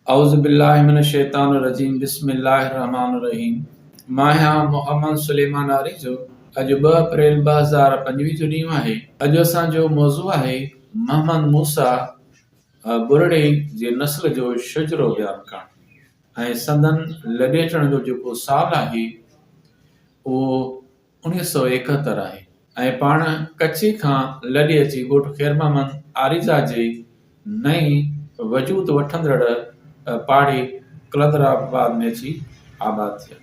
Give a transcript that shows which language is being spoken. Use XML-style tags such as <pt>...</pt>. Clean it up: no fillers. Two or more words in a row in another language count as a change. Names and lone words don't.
<ar>أعوذ بالله من الشيطان الرجيم بسم الله الرحمن الرحيم.</ar> <sd>मां आहियां मोहम्मद सुलेमान आरी जो। अॼु 2 अप्रैल 2025 जो ॾींहुं आहे। अॼु असांजो मौज़ू आहे मोहम्मद मूसा बुरड़े जे नस्ल जो शुजरो बयानु करणु ऐं संदन लॾे अचण जो जेको साल आहे उहो 1971 आहे ऐं पाण कच्छ खां लॾे अची ॻोठ ख़ैर मोहम्मद आरिज़ा जे नई वजूद वठंदड़ पहाड़ी कलंदराबाद में अची आबाद थिया।</sd>